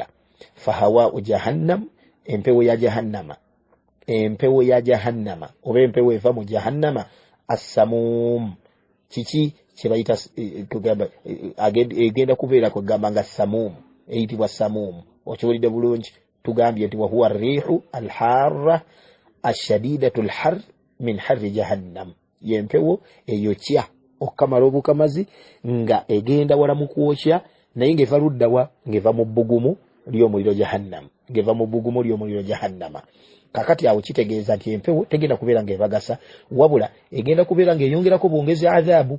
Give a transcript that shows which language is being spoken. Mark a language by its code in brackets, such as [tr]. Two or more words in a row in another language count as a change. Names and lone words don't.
[ar] Fahawa jahannam, [lg] empewo ya jahannama. Empewo ya jahannama oba empewo eva mu jahannama as-samum. Kiki kye bayita tugamba egenda kubeera kugamba nga samum, eyitibwa samum. Okiwulidde bulungi tugambye nti [ar] wa huwa rihu alharra ashadidatu alhar min harri jahannam [lg] yempewo eyokya okamala obukamazi nga egenda wala mu kwokya naye ng'eva luddawa ng'eva mu bbugumu ly'omuliro jahannam ng'eva mu bbugumu ly'omuliro jahannama. Kakati awo kitegeeza nti empewo tegenda kubeera ng'ebagasa wabula egenda kubeera ng'eyongerako bwongezi adhaabu.